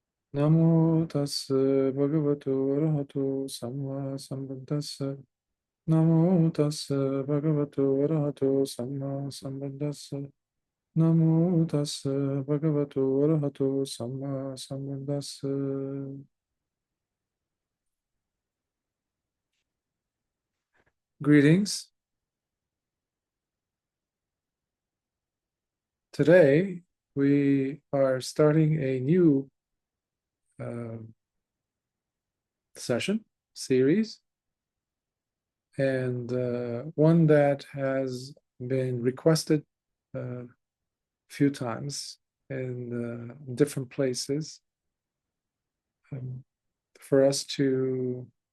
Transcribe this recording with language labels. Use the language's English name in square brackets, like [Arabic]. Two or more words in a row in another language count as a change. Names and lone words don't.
[Pali] Namo tassa bhagavato arahato samma sambuddhassa. Namo tassa bhagavato arahato samma sambuddhassa. Namo tassa bhagavato arahato samma sambuddhassa. [English] Greetings. Today we are starting a new uh, session series, and one that has been requested a few times in different places, um, for us to